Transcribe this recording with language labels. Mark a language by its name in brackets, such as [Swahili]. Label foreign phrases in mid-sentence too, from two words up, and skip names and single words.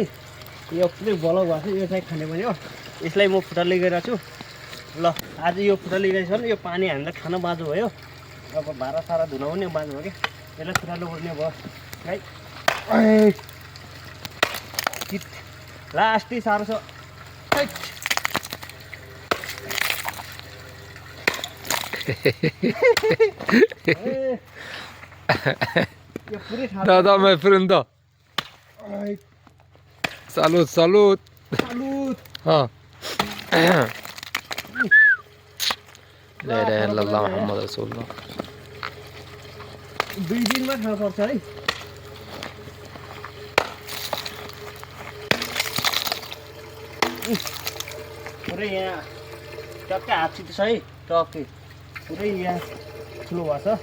[Nepali] यो पुरै बलक भएको छ। यो चाहिँ खाने पानी हो। यसलाई म फुटाल्दै गइरहेको छु। ल आज यो फुटाल्दै गइरहेको छ भने यो पानी हामीलाई खान बाँझो भयो। अब भाँडा सारा धुन पनि बाँझो भयो क्या। यसलाई फुटाल्नु पर्ने भयो है। लास्टै साह्रो छ। [English] Dadah my friend da. [Romanian] Salut, salut. Salut. Ha. [Arabic] لا إله إلا الله محمد رسول الله. [Nepali] 2 दिनमा खानु पर्छ है। पुरै यहाँ टक्कै हातसित छ है। टक्कै पुरै यहाँ ठुलो भएको छ।